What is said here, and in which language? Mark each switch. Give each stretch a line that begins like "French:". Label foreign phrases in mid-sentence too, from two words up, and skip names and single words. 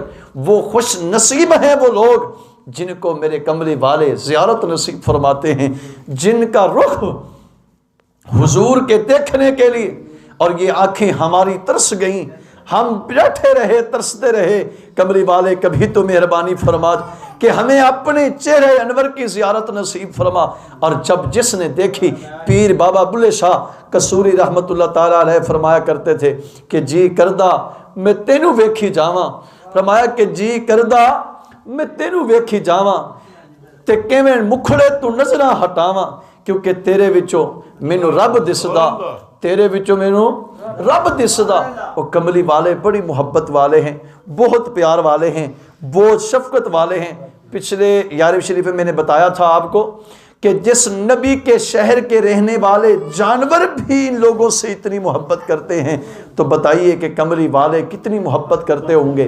Urdu: وہ خوش نصیب ہیں وہ لوگ جن کو میرے کملی والے زیارت نصیب فرماتے ہیں، جن کا رخ حضور کے دیکھنے کے لیے، اور یہ آنکھیں ہماری ترس گئیں، ہم بیٹھے رہے ترستے رہے۔ کملی والے کبھی تو مہربانی فرما کہ ہمیں اپنے چہرے انور کی زیارت نصیب فرما۔ اور جب جس نے دیکھی، پیر بابا بلے شاہ قصوری رحمت اللہ تعالیٰ علیہ فرمایا کرتے تھے کہ
Punjabi: جی کردہ میں تینوں ویکھی جاواں، فرمایا کہ جی کردہ میں تینوں ویکھی جاواں تے کیویں مکھڑے تو نظراں ہٹاواں، کیونکہ تیرے وچوں مینوں رب دسدا، تیرے وچوں مینوں رب دسدا۔
Urdu: وہ کملی والے بڑی محبت والے ہیں، بہت پیار والے ہیں، بہت شفقت والے ہیں۔ پچھلے یارب شریف میں نے بتایا تھا آپ کو کہ جس نبی کے شہر کے رہنے والے جانور بھی ان لوگوں سے اتنی محبت کرتے ہیں تو بتائیے کہ کملی والے کتنی محبت کرتے ہوں گے۔